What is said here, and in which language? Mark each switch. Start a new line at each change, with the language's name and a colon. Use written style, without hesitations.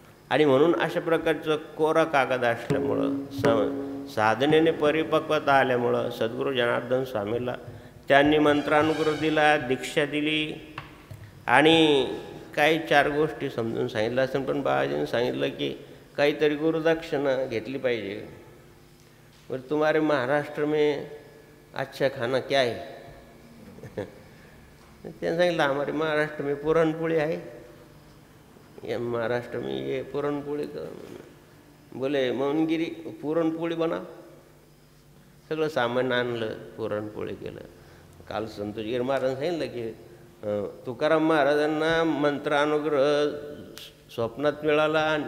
Marathi: आणि म्हणून अशा प्रकारचं कोरा कागद असल्यामुळं, साधनेने परिपक्वता आल्यामुळं सद्गुरू जनार्दन स्वामीला त्यांनी मंत्रानुग्रह दिला, दीक्षा दिली. आणि काही 4 गोष्टी समजून सांगितलं असेल, पण बाबाजींनी सांगितलं की काहीतरी गुरुदक्षिणा घेतली पाहिजे.
Hindi: बरं, तुम्हारे महाराष्ट्र में अच्छा खाना क्या है?
Marathi: त्यांनी सांगितलं
Hindi: हमारे महाराष्ट्र में
Marathi: पुरणपोळी आहे. या
Hindi: महाराष्ट्र में ये पुरणपोळी बोले मौनगिरी पुरणपोळी बना.
Marathi: सगळं सामान आणलं, पुरणपोळी केलं. काल संतोषगिरी महाराज सांगितलं की तुकाराम महाराजांना मंत्रानुग्रह स्वप्नात मिळाला.